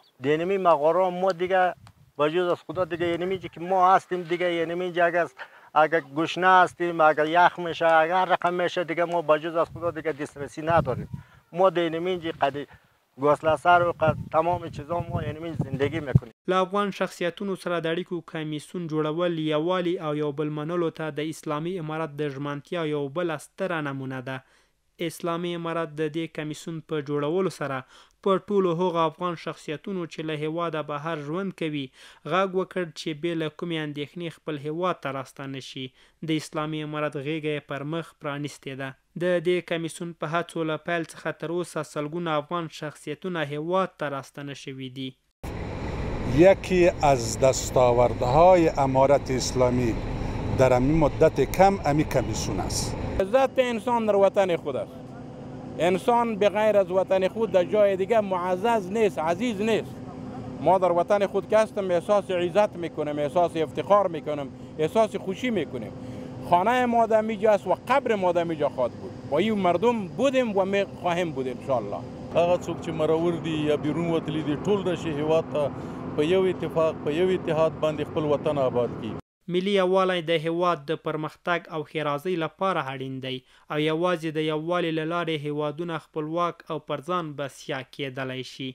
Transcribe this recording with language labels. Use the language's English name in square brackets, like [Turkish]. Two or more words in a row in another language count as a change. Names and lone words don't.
[Persian] یعنی مغاره ما دیگه وجود از خدا دیگه، یعنی که ما هستیم دیگه، یعنی جگه اگر گشنه هستیم، اگر یخ میشه، اگر رقم میشه دیگه ما بجز از خدا دیگه دسترسی نداریم. ما دینمینجی قد گوسله سر و تمام چیزا ما یعنی زندگی میکنیم. [Pashto] له افغان شخصیتونو سره د اړیکو کمیسیون جوړول، یووالي او یو بل منلو ته د اسلامي امارت د ژمنتیا یو بل ستره نمونه ده. اسلامي امارت د دې کمیسیون په جوړولو سره په ټولو هغو افغان شخصیتونو چې له هیواده بهر ژوند کوي غږ وکړ چې بې له کومې اندېښنې خپل هیواد ته راستانه شي. د اسلامي امارت غېږه یې پر مخ پرانیستې ده. د دې کمیسیون په هڅو له پیل څخه تر اوسه سلګونه افغان شخصیتونه هیواد ته راستانه شوي دي. [Persian] یکی از دستاوردهای امارت اسلامی در همین مدت کم همین کمیسیون است. عزت انسان در وطن خود است. انسان بغیر از وطن خود در جای دیگه معزز نیست، عزیز نیست. ما در وطن خود که هستیم احساس عزت میکنیم، احساس افتخار میکنیم، احساس خوشی میکنیم. خانه ما در میجا است و قبر ما در میجا خواهد بود. با این مردم بودیم و می خواهیم بود [Arabic] ان شاء الله. [Pashto] هغه څوک چې مرور دي یا بیرون وتلی دي ټول راشي هیواد ته په یو اتفاق په یو اتحاد باندې خپل وطن آباد کړي. ملي یووالی د هیواد د پرمختګ او ښېرازۍ لپاره اړین دی او یوازې د یووالي له لارې هیوادونه خپلواک او پر ځان بسیا کېدلی شي.